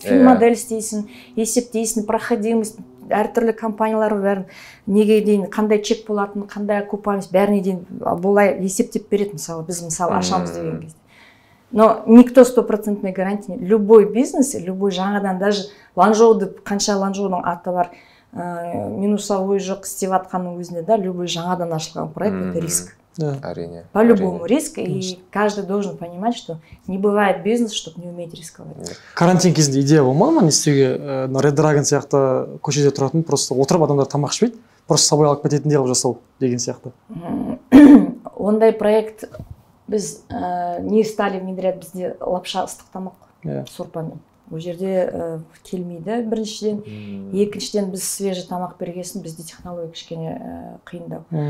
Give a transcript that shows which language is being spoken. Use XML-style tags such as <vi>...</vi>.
<kk>Фин-модель істейсің, есептейсің, проходимость, әртүрлі компаниялар бәрін неге дейін, қандай чек болатын, қандай окупаемость, бәріне дейін болай есептеп береді. Мысалы, біз ашамыз деген кезде.</kk> <ru>Но никто 100% гарантия нет. Любой бизнес, любой</ru> <kk>жаңадан, даже ланжоуды, қанша ланжоудың аты бар, минусовой жоқ істеп жатқанның өзінде, да, любой жаңадан ашылған проект</kk> <ru>это риск.</ru> <kk>Әрине.</kk> <ru>По-любому риск, и каждый должен понимать, что не бывает бизнес, чтобы не уметь рисковать.</ru> <kk>Карантин кезінде идея болмады ма не істеуге? Red Dragon сияқты көшеде тұратын, просто отырып адамдар тамақ ішпейді,</kk> <ru>просто собой</ru> <kk>алып кететіндей қылып жасау деген сияқты. Ондай проект біз</kk> <ru>не стали внедрять,</ru> <kk>бізде лапша ыстық тамақ сорпамен. Ол жерде келмейді біріншіден, екіншіден біз свежий тамақ бергесін, бізде технология кішкене қиындау.</kk>